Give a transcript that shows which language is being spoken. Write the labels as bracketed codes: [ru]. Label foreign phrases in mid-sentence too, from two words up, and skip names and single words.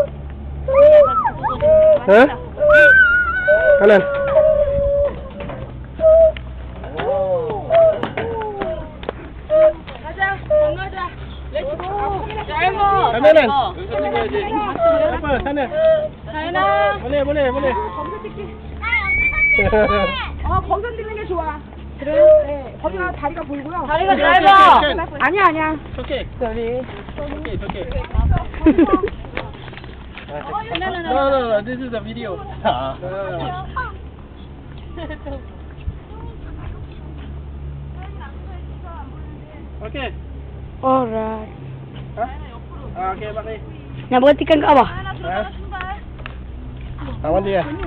[ms] Ha? Kanan. Kanan. Apa? Sana. Boleh. [ko] 거기서 찍는 게 좋아. 그래? 네. 거기가 다리가 보이고요. 다리가 짧아. 아니야. [en] Okay. [ko] 저리. [en] Okay. No. This is a video. Okay. Alright. [ms] Okay, pakai. Nak berhentikan kat bawah. Awan dia.